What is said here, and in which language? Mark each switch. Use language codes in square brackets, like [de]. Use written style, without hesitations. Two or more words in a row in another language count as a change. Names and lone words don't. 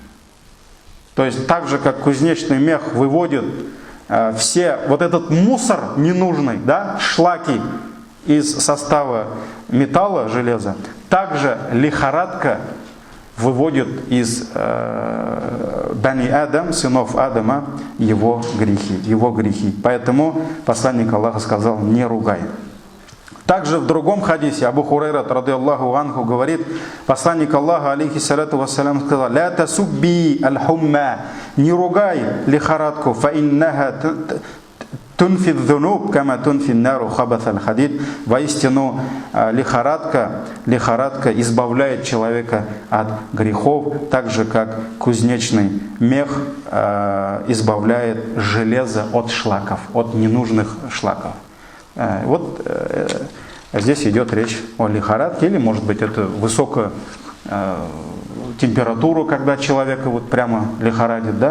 [ru] То есть так же как кузнечный мех выводит все вот этот мусор ненужный, да, шлаки из состава металла, железа, также лихорадка выводит из [ar] بني آدم, [ru] сынов Адама, его грехи. Поэтому посланник Аллаха сказал: не ругай. Также в другом хадисе Абу Хурайра, [ar] رضي الله عنه, [ru] говорит, посланник Аллаха, [ar] عليه الصلاة والسلام, [ru] сказал: [ar] «لا تسبي الحمى», [ru] не ругай лихорадку, [ar] «فإنها تنفي الذنوب كما تنفي النار خبث الحديد». [ru] Воистину, лихорадка избавляет человека от грехов, так же как кузнечный мех избавляет железо от шлаков, от ненужных шлаков. Вот здесь идет речь о лихорадке, или может быть это высокая температура, когда человека вот прямо лихорадит, да?